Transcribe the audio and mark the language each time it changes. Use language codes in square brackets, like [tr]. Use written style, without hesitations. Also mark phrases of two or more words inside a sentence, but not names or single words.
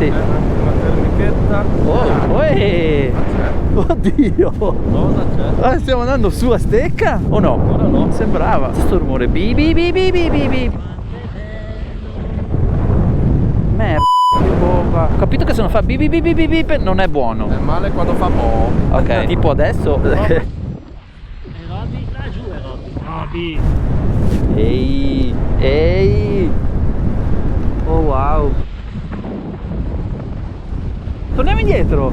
[it] Una termichetta. Oddio! Cosa c'è? Stiamo andando su a stecca? O no? Ora no. Sembrava. Sto rumore bi bi bi bi bi bi bi. Merda, che bomba. Ho capito che se non fa bi bi bi bi bi bi non è buono. È male quando fa boh. Ok, tipo adesso. E Robby, laggiù è Robby. Ehi, ehi. Oh wow. Torniamo indietro.